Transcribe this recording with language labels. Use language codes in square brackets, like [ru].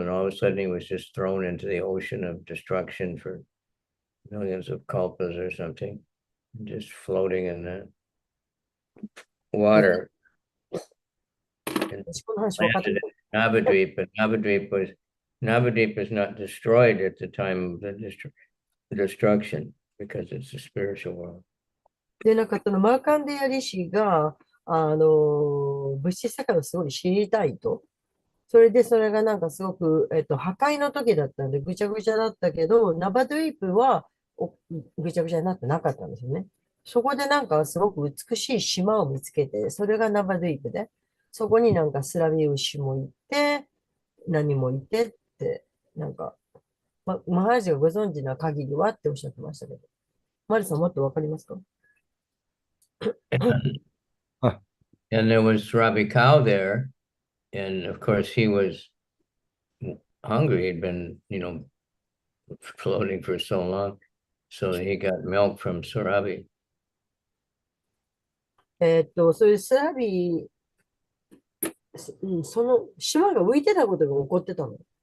[en] And all of a sudden he was just thrown into the ocean of destruction for millions of kalpas or something, just floating in the water. And landed in Navadvip, but Navadvip is not destroyed at the time of the destruction because it's a spiritual world. [ja] で、なんかそのマーカンデアリシが、物質世界をすごい知りたいと。それでそれがなんかすごく、破壊の時だったんでぐちゃぐちゃだったけど、ナバドゥイープはぐちゃぐちゃになってなかったんですよね。そこでなんかすごく美しい島を見つけて、それがナバドゥイープで、そこになんかスラビウシもいて、何もいてって、なんか、マハラジがご存知な限りはっておっしゃってましたけど。マリさんもっとわかりますか？ [en] And there was Ravi Cow there, and of course he was hungry. He'd been, floating for so long, so he got milk from Sarabi. [ja] そういうスラビ、その島が浮いてたことが起こってたの。